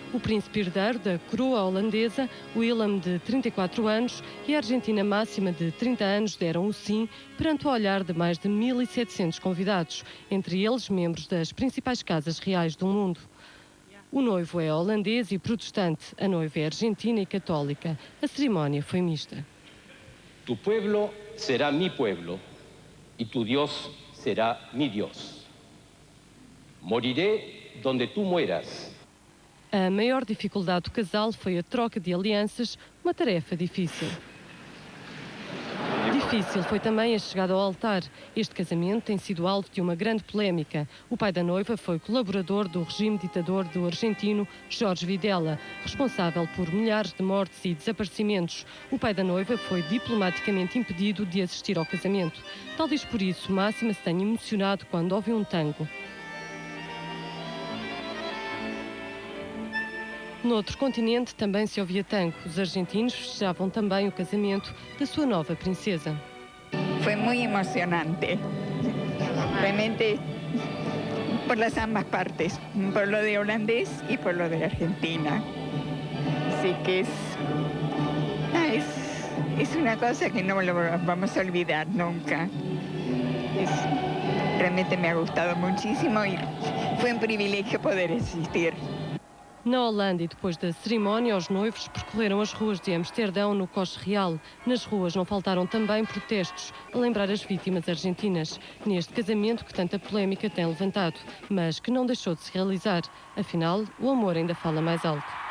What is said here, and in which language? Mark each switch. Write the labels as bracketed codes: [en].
[pt] O príncipe herdeiro da coroa holandesa, Willem, de 34 anos, e a argentina Máxima, de 30 anos, deram o sim perante o olhar de mais de 1.700 convidados, entre eles membros das principais casas reais do mundo. O noivo é holandês e protestante, a noiva é argentina e católica. A cerimónia foi mista. [es] Tu pueblo será mi pueblo e tu Dios será mi Dios. Moriré donde tu mueras. [pt] A maior dificuldade do casal foi a troca de alianças, uma tarefa difícil. Difícil foi também a chegada ao altar. Este casamento tem sido alvo de uma grande polémica. O pai da noiva foi colaborador do regime ditador do argentino Jorge Videla, responsável por milhares de mortes e desaparecimentos. O pai da noiva foi diplomaticamente impedido de assistir ao casamento. Talvez por isso Máxima se tenha emocionado quando ouviu um tango. Noutro continente também se ouvia tango. Os argentinos festejavam também o casamento da sua nova princesa. Foi muito emocionante. [es] Realmente, por las ambas partes, por lo de holandés y por lo de Argentina. Así que es una cosa que no lo vamos a olvidar nunca. Realmente me ha gustado muchísimo y fue un privilegio poder asistir. [pt] Na Holanda, e depois da cerimónia, os noivos percorreram as ruas de Amsterdão no Coche Real. Nas ruas não faltaram também protestos a lembrar as vítimas argentinas neste casamento que tanta polémica tem levantado, mas que não deixou de se realizar. Afinal, o amor ainda fala mais alto.